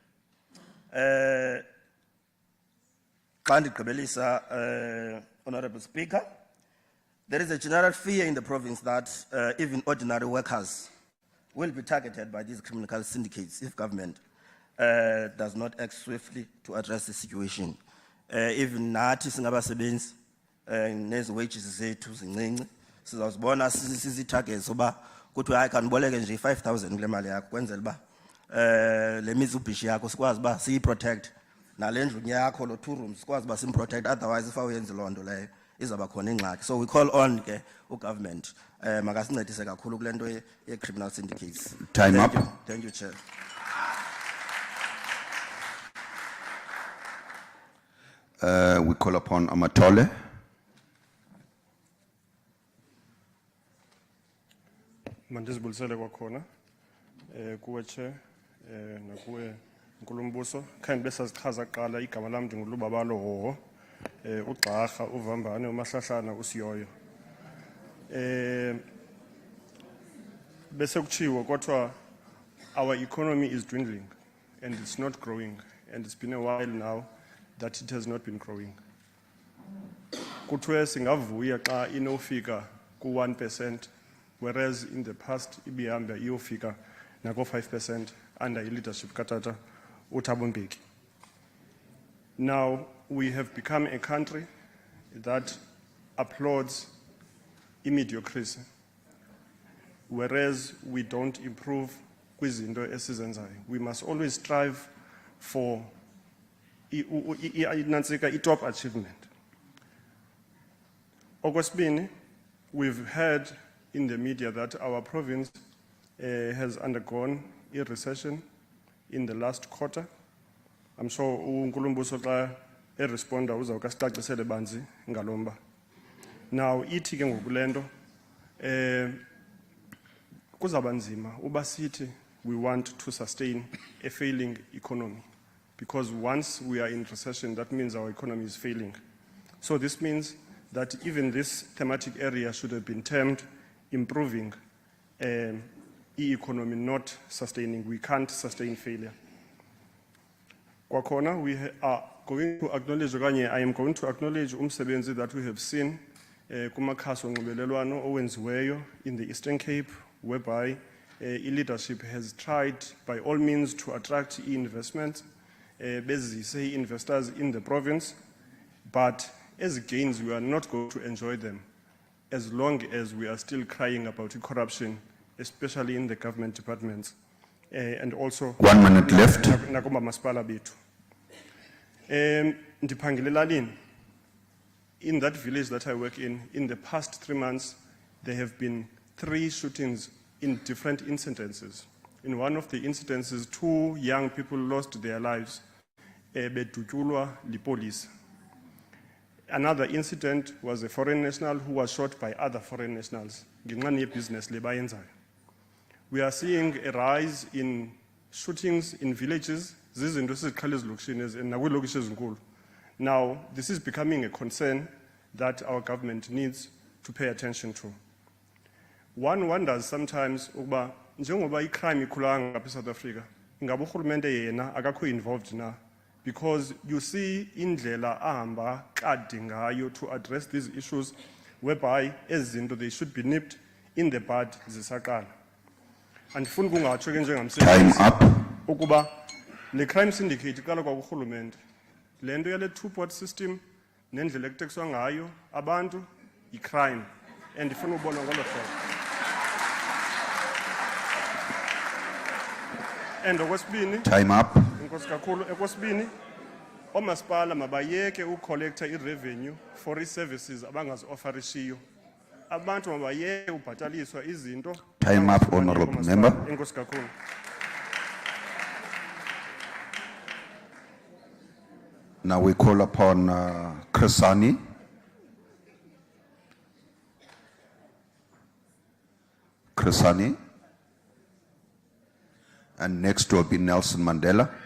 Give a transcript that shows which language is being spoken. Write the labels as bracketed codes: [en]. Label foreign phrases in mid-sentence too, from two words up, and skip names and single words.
[en] Honorable Speaker, there is a general fear in the province that even ordinary workers will be targeted by these criminal syndicates if government does not act swiftly to address the situation. [xh] Even nathi singabasebenzi nezi wages zethu zincinci sizawuzibona sizi-targets uba kuthi hayi kaniboleke nje 5,000 kule mali yakho kwenzela uba le Mitsubishi yakho sikwazi uba siyi-protect nale ndlu yakho lo 2 rooms sikwazi uba sim-protect, [en] otherwise if [xh] awuyenzi loo nto leyo izaba khona ingxaki. [en] So we call on ke government [xh] makasincedise kakhulu kule nto ye [en] criminal syndicates. Time Thank up. you. Thank you, Chair. We call upon Amatole. [xh] Mandizibulisele kwakhona kuwe Chair nakuwe Nkulumbuso. Khange besazichaza kuqala igama lami ndingulubabalo Hoho, uGxarha, uVambane, uMahlahlana, uSiyoyo. Bese kuchiwo kodwa [en] our economy is dwindling and it's not growing, and it's been a while now that it has not been growing. [xh] Kuthiwe singavuya xa inofika ku 1%, [en] whereas in the past [xh] ibihamba iyofika nako [en] 5% under leadership katata uThabo Mbeki. Now we have become a country that applauds mediocrity, whereas we don't improve [xh] kwizinto esizenzayo. [en] We must always strive for top achievement. Okwesibini, we've heard in the media that our province has undergone a recession in the last quarter. I'm sure [xh] uNkulumbuso xa responda uzawukasicacisele banzi ngalomba. [en] Now [xh] ithi ke ngokulento kuzaba nzima uba sithi [en] we want to sustain a failing economy, because once we are in recession, that means our economy is failing. So this means that even this thematic area should have been termed improving e-economy, not sustaining. We can't sustain failure. Kwakhona, we are going to acknowledge, I am going to acknowledge umsebenzi that we have seen [xh] kumakhasi onxibelelwano owenziweyo [en] in the Eastern Cape, whereby leadership has tried by all means to attract investment, basically investors in the province, but as gains we are not going to enjoy them as long as we are still crying about corruption, especially in the government departments and also 1 minute left. [xh] Nakuma masipala bethu. Ndiphangela elalini. [en] In that village that I work in the past 3 months, there have been 3 shootings in different incidences. In one of the incidences, 2 young people lost their lives, [xh] bedutyulwa lipolice. [en] Another incident was a foreign national who was shot by other foreign nationals. [xh] Ngenxa yebusiness le bayenzayo. [en] We are seeing a rise in shootings in villages. [xh] Zizinto esiziqhela ezilokishini nakwiilokishi ezinkulu. [en] Now, this is becoming a concern that our government needs to pay attention to. One wonders sometimes [xh] ukuba njengoba icrime ikhulanga ngapha eSouth Africa, ingaba urhulumente yena akakho [en] involved na, because you see [xh] indlela ahamba kade ngayo [en] to address these issues, whereby ezinto they should be nipped in the bud zisaqala. [xh] Andifuni kungatsho ke njengamsebenzi ukuba le crime syndicate iqala kwa urhulumente. Le nto yale [en] two-pot system [xh] nendlela ekutekswa ngayo abantu i-crime, and ndifuna ubona ngolo hlobo. And okwesibini, [en] time up. [xh] Inkosi kakhulu. Okwesibini, omasipala mabayeke ucollector i-revenue for i-services abangazi-offerishiyo. Abantu mabayeke ubhataliswa izinto. [en] Time up, honorable member. [xh] Inkosi kakhulu. [en] Now we call upon Krisani. Krisani. And next will be Nelson Mandela.